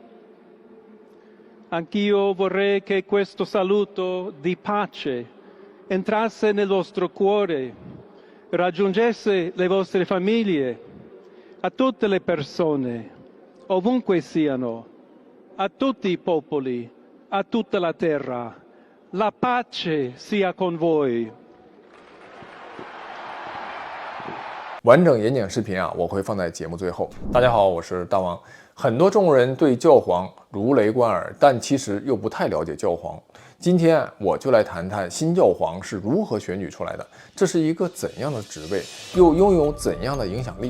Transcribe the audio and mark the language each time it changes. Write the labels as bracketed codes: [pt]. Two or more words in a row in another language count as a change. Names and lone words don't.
[it] Anch'io vorrei che questo saluto di pace entrasse nel vostro cuore, raggiungesse le vostre famiglie, a tutte le persone, ovunque siano, a tutti i popoli, a tutta la terra. La pace sia con voi. [zh] 完整演讲视频我会放在节目最后。大家好，我是大王。很多众人对教皇如雷贯耳，但其实又不太了解教皇。今天我就来谈谈新教皇是如何选举出来的，这是一个怎样的职位，又拥有怎样的影响力？